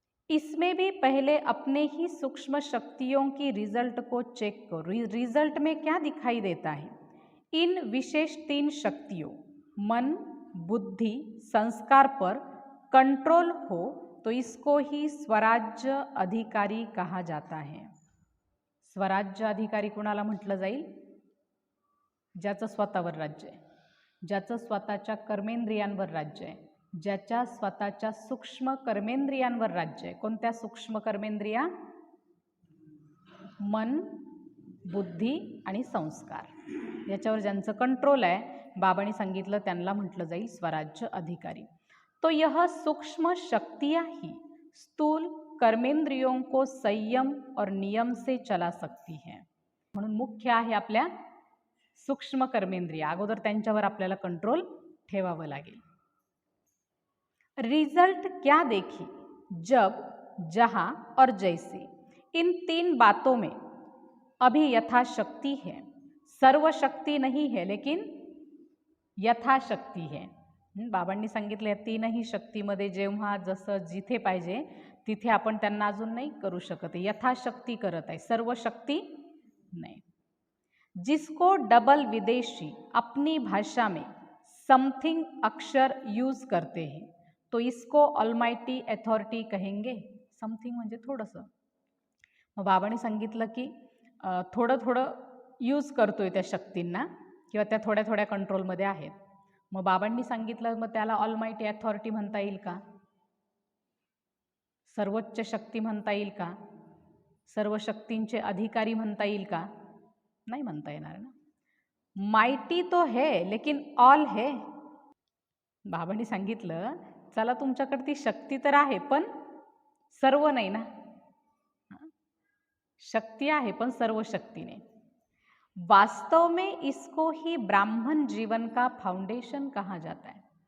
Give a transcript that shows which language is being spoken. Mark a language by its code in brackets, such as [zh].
[hi] इसमें भी पहले अपने ही सूक्ष्म शक्तियों की रिजल्ट को चेक करो. रिजल्ट में क्या दिखाई देता है. इन विशेष 3 शक्तियों मन बुद्धि संस्कार पर कंट्रोल हो तो इसको ही स्वराज्य अधिकारी कहा जाता है. [mr] स्वराज्य अधिकारी कुणाला म्हटलं जाईल, ज्याचं स्वतःवर राज्य आहे, ज्याचं स्वतःच्या कर्मेंद्रियांवर राज्य आहे, ज्याच्या स्वतःच्या सूक्ष्म कर्मेंद्रियांवर राज्य आहे. कोणत्या सूक्ष्म कर्मेंद्रिया, मन बुद्धी आणि संस्कार, याच्यावर ज्यांचं कंट्रोल आहे, बाबांनी सांगितलं त्यांना म्हटलं जाईल स्वराज्य अधिकारी. [hi] तो यह सूक्ष्म शक्तियाँ ही स्थूल कर्मेंद्रियों को संयम और नियम से चला सकती है. [mr] म्हणून मुख्य आहे आपल्या सूक्ष्म कर्मेंद्रिय, अगोदर त्यांच्यावर आपल्याला कंट्रोल ठेवावं लागेल. [hi] रिजल्ट क्या देखी, जब जहां और जैसे इन 3 बातों में अभी यथाशक्ति है. सर्वशक्ती नहीं है लेकिन यथाशक्ती है. [mr] बाबांनी सांगितलं या 3ही शक्तीमध्ये जेव्हा जसं जिथे पाहिजे तिथे आपण त्यांना अजून नाही करू शकत, यथाशक्ती करत आहे, सर्व शक्ती नाही. [hi] जिसको डबल विदेशी अपनी भाषा में समथिंग अक्षर यूज करते हैं तो इसको ऑलमाइटी अथॉरिटी कहेंगे. [mr] समथिंग म्हणजे थोडंसं. मग बाबांनी सांगितलं की थोडं थोडं यूज करतोय त्या शक्तींना, किंवा त्या थोड्या थोड्या कंट्रोलमध्ये आहेत. मग बाबांनी सांगितलं मग त्याला ऑलमाइटी अथॉरिटी म्हणता येईल का, सर्वोच्च शक्ती म्हणता येईल का, सर्व शक्तींचे अधिकारी म्हणता येईल का, नाही म्हणता येणार ना. [hi] माइटी तो है लेकिन ऑल है. [mr] बाबांनी सांगितलं चला तुमच्याकडे ती शक्ती तर आहे पण सर्व नाही ना. शक्ती आहे पण सर्व शक्ती नाही. [hi] वास्तव में इसको ही ब्राह्मण जीवन का फाउंडेशन कहा जाता है.